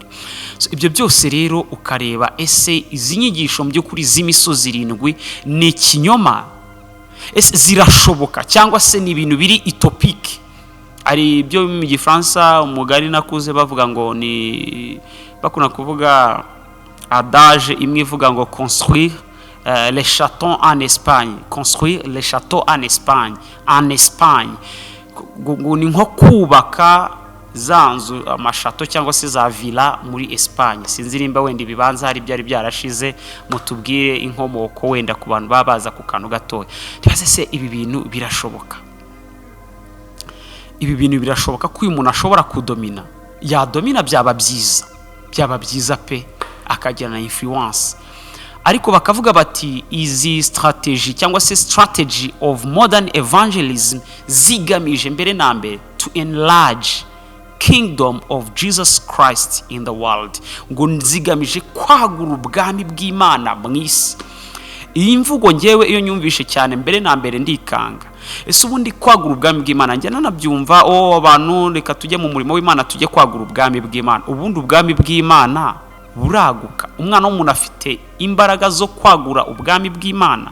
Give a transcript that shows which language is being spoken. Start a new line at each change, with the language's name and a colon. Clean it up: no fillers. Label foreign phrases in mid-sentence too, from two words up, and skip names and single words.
Kinyarwanda: So ibyo byose rero ukareba ese izi nyigisho mu by'ukuri z'imisozi 7 ni ikinyoma, ese zirashoboka cyangwa se ni ibintu biri utopique? Ari byo mu Gifaransa umugari nakuze bavuga ngo ni bakuna kuvuga adage imwe ivuga ngo
French: construire les châteaux en Espagne, construire les châteaux en Espagne,
Kinyarwanda: ngo ni nko kubaka za nzu, amashato cyangwa se za villa muri Espagne. Sinzi nimba wenda ibibanza hari byari byarashize, mutubwire inkomoko wenda ku bantu babaza ku kantu gatoya. Tibaze se ibi bintu birashoboka? Ibi bintu birashoboka ko uyu muntu ashobora kudomina, yadomina, byaba byiza pe, akagira na influence. Ariko bakavuga bati izi strategy cyangwa se
English: strategy of modern evangelism
Kinyarwanda: zigamije mbere na mbere
English: to enlarge kingdom of Jesus Christ in the world,
Kinyarwanda: ngo zigamije kwagura ubwami bw'Imana mu isi. Iyi mvugo ngewe iyo nyumvishe cyane mbere na mbere ndikanga, ese ubundi kwagura ubwami bw'Imana njye nanabyumva abantu reka tujye mu murimo w'Imana tujye kwagura ubwami bw'Imana. Ubundi ubwami bw'Imana buraguka. Umwana w'umuntu afite imbaraga zo kwagura ubwami bw'Imana?